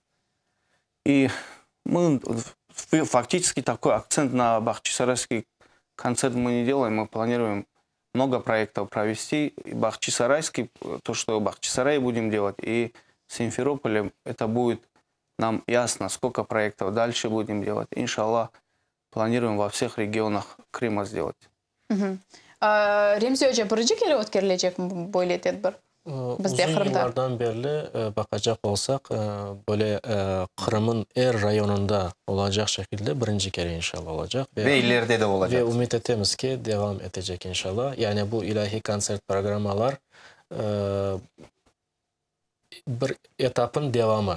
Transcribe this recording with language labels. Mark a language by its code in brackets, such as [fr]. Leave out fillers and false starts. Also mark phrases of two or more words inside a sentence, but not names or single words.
[ru] И мы фактически такой акцент на бахчисарайский концерт мы не делаем. Мы планируем много проектов провести. И бахчисарайский, то, что в Бахчисарае будем делать, и с Симферополем, это будет нам ясно, сколько проектов дальше будем делать. Иншаллах, планируем во всех регионах Крыма сделать. [crh] Remzi Hoca, birinci kere o'tkazilecek böyle tedbir? [tr] Bizde Uzun Kırım'da. yıllardan beri bakacak olsak böyle Kırım'ın her rayonunda olacak şekilde birinci kere inşallah olacak. Ve ileride de Ve olacak. ümit ettiğimiz ki devam edecek inşallah. Yani bu ilahi konsert programlar bir etapın devamı.